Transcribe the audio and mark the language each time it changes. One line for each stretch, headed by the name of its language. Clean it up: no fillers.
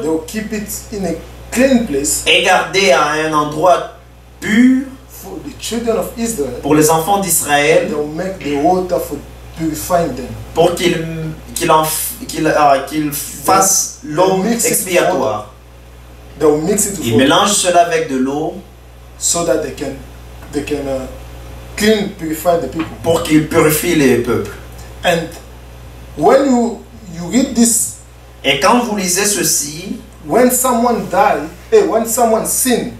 English: they will keep it in a clean place.
French: Est gardée à un endroit pur.
English: For the children of Israel.
French: Pour les enfants d'Israël.
English: They will make the water for purifying them.
French: Pour qu'ils fassent l'eau expiatoire.
English: They will mix it.
French: Ils mélangent cela avec de l'eau.
English: So that they can clean, purify the people.
French: Pour qu'ils purifient les peuples.
English: And when you read this,
French: et quand vous lisez ceci,
English: when someone die, when someone sin,